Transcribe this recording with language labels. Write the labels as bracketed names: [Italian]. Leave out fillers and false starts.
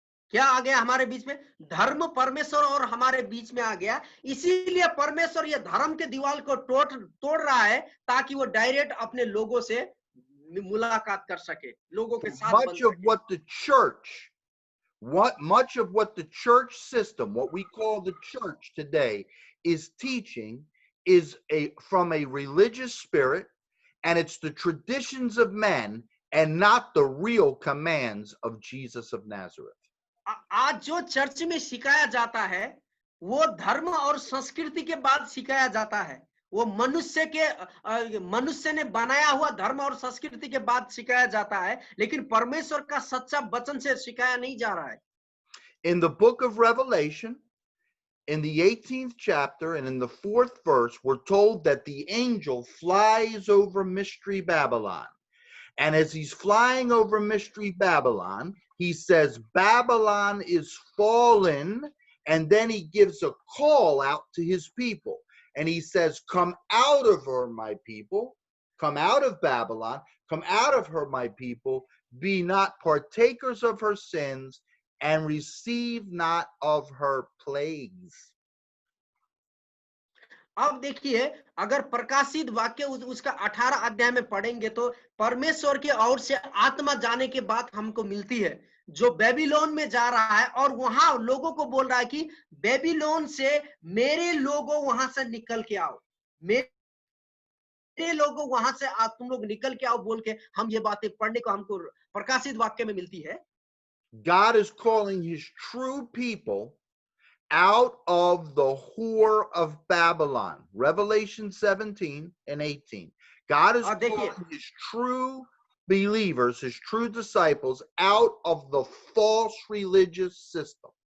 [Hindi] क्या आ गया हमारे बीच में? धर्म परमेश्वर और हमारे बीच में आ गया। इसीलिए परमेश्वर ये धर्म के दीवार को तोड़ रहा है ताकि वो डायरेक्ट अपने लोगों से मुलाकात कर सके, लोगों के साथ बन सके। [English] Much of what the church system, what we call the church today, is teaching is from a religious spirit, and it's the traditions of men and not the real commands of Jesus of Nazareth. [Hindi] आज जो church में सिखाया जाता है वो धर्म और संस्कृति के बाद सिखाया जाता है। वो मनुष्य ने बनाया हुआ धर्म और संस्कृति के बाद सिखाया जाता है, लेकिन परमेश्वर का सच्चा वचन से सिखाया नहीं जा रहा है। [English] In the book of Revelation, in the 18th chapter and in the 4th verse, we're told that the angel flies over Mystery Babylon. And as he's flying over Mystery Babylon, he says Babylon is fallen, and then he gives a call out to his people. And he says, come out of her, my people. Come out of Babylon. Come out of her, my people. Be not partakers of her sins, and receive not of her plagues. [Hindi] अब देखिए, अगर प्रकाशित वाक्य उसका 18 अध्याय में पढ़ेंगे तो परमेश्वर के ओर से आत्मा जाने के बाद हमको मिलती है, जो बेबीलोन में जा रहा है और वहां लोगों को बोल रहा है कि बेबीलोन से मेरे लोगों वहां से निकल के आओ, मेरे लोगों वहां से तुम लोग निकल के आओ बोल के हम ये बातें पढ़ने को हमको प्रकाशित वाक्य में मिलती है. [English] God is calling his true people out of the whore of Babylon. Revelation 17 and 18. God is calling his true believers, his true disciples, out of the false religious system.